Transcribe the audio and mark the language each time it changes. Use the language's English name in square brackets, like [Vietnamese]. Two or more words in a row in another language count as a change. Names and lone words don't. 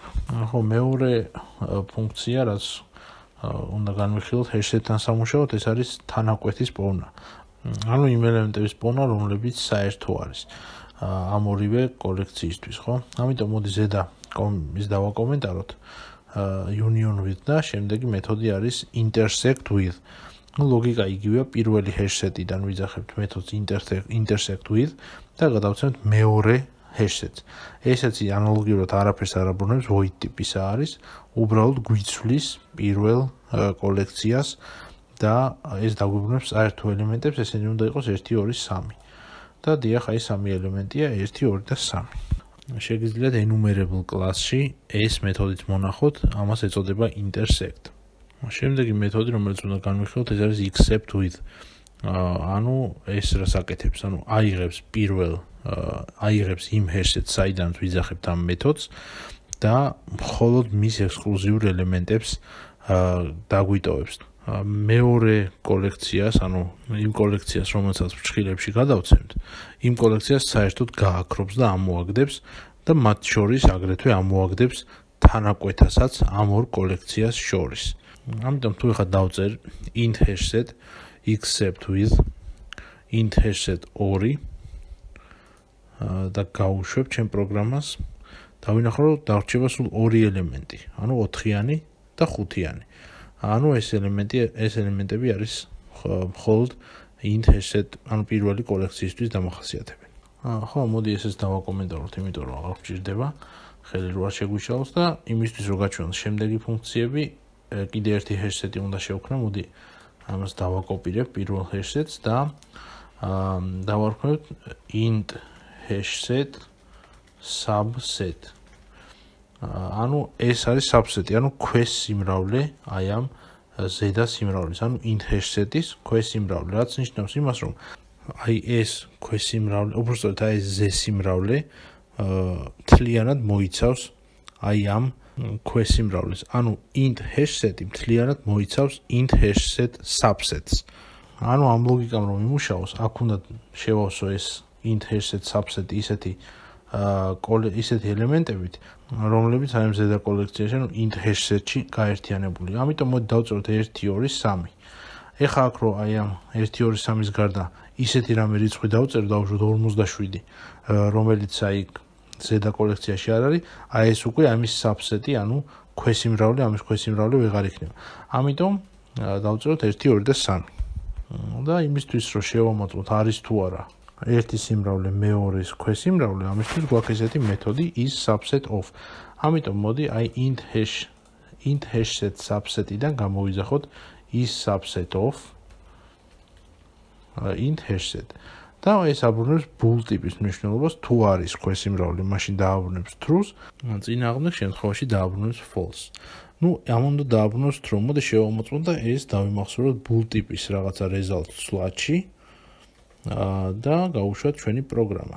[Georgian] ხო, მეორე ფუნქცია, რაც უნდა განვიხილოთ hash-თან სამუშაოდ, ეს არის თანაკვეთის პოვნა. ანუ იმ ელემენტების პოვნა, რომლებიც საერთო არის ამ ორივე კოლექციისთვის, ხო? ამიტომ მოდი ზედა ის დავაკომენტაროთ [English] union with [Georgian] და შემდეგი მეთოდი არის [English] intersect with. [Georgian] ლოგიკა იგივეა, პირველი hash-setიდან ვიძახებთ მეთოდს [English] intersect with [Georgian] და გადავცემთ მეორე hash-setს. ესეც ანალოგიურად არაფერს არ აბრუნებს, void ტიპისა არის, უბრალოდ გვიცვლის პირველ კოლექციას და ეს დაგვიბრუნებს საერთო ელემენტებს, ესენი უნდა იყოს 1, 2, 3. და დიახ, აი 3 ელემენტია 1, 2 და 3. შეგიძლიათ [English] enumerable class- [Georgian] ში ეს მეთოდით მონახოთ, ამას ეწოდება intersect. შემდეგი მეთოდი, რომელიც უნდა განვიხილოთ, ეს არის [English] except with. [Georgian] ანუ ეს რას აკეთებს? ანუ აიღებს იმ hash-ს, საიდან ვიძახებთ ამ მეთოდს და მხოლოდ მის ექსკლუზიურ ელემენტებს დაგვიტოვებს. მეორე კოლექციას, ანუ იმ კოლექციას, რომელსაც ფრჩხილებში გადავცემთ, იმ კოლექციას საერთოდ გააქრობს და ამოაგდებს და მათ შორის აგრეთვე ამოაგდებს თანაკვეთასაც ამ ორ კოლექციას შორის. ამიტომ თუ ეხლა დავწერ [English] int hash-set except with int hash-set 2 [Georgian] და გავუშვებ ჩემ პროგრამას, დავინახო რომ დარჩება სულ 2 ელემენტი, ანუ 4-იანი და 5-იანი. ანუ ეს ელემენტები არის მხოლოდ [English] int hash-set, [Georgian] ანუ პირველი კოლექციისთვის დამახასიათებელი. ხო, მოდი ესეც დავაკომენტაროთ, იმიტომ რომ აღარ გვჭირდება, ხელი რო არ შეგვიშალოს და იმისთვის რომ გაჩვენოს შემდეგი ფუნქციები, კიდე ერთი hash-set-ი უნდა შევქმნა, მოდი ამას დავაკოპირებ პირველ hash-set-ს და დავარქმევთ [English] int hash-set subset. [Georgian] ანუ ეს არის subset-ი, ანუ ქვეს სიმრავლე აი ამ ზედა სიმრავლის, ანუ [English] int hash-set-ის [Georgian] ქვეს სიმრავლე, რაც ნიშნავს იმას, რომ აი ეს ქვეს სიმრავლე, უბრალოდ აი ეს ზე სიმრავლე მთლიანად მოიცავს აი ამ ქვეს სიმრავლის. ანუ [English] int hash-set-ი [Georgian] მთლიანად მოიცავს [English] int hash-set subsets. [Georgian] ანუ ამ ლოგიკამ რომ იმუშაოს, აქ უნდა შევავსო ეს [English] int hash-set subset [Georgian] ისეთი ელემენტებით, რომლებიც აი ამ ზედა კოლექციაში, ანუ [English] int hash-set-ში [Georgian] გაერთიანებული. ამიტომ მოდი დავწეროთ 1, 2, 3. ეხლა აქ რო აი ამ 1, 2, 3-ის გარდა ისეთი რამე რიცხვი დავწერო, დავუშვოთ 47, რომელიც აი ზედა კოლექციაში არ არის, აი ეს უკვე ამის subset-ი, ანუ ქვესიმრავლე, ამის ქვესიმრავლე ვეღარ იქნება. ამიტომ დავწეროთ 1, 2 და 3. და იმისთვის რომ შევამოწმოთ არის თუ არა ერთი სიმრავლე მეორის ქვესიმრავლე, ამისთვის გვაქვს ესეთი მეთოდი [English] is subset of. [Georgian] ამიტომ მოდი აი [English] int hash-set subset-იდან [Georgian] გამოვიძახოთ [English] is subset of int hash-set. [Georgian] და ეს აბრუნებს bool ტიპის მნიშვნელობას, თუ არის ქვესიმრავლე, მაშინ დააბრუნებს true-ს, წინააღმდეგ შემთხვევაში დააბრუნებს false. ამ უნდა დააბრუნოს true. მოდი შევამოწმოთ და ეს დავიმახსოვროთ bool ტიპის რაღაცა result სლაჩი და გავუშვათ ჩვენი პროგრამა.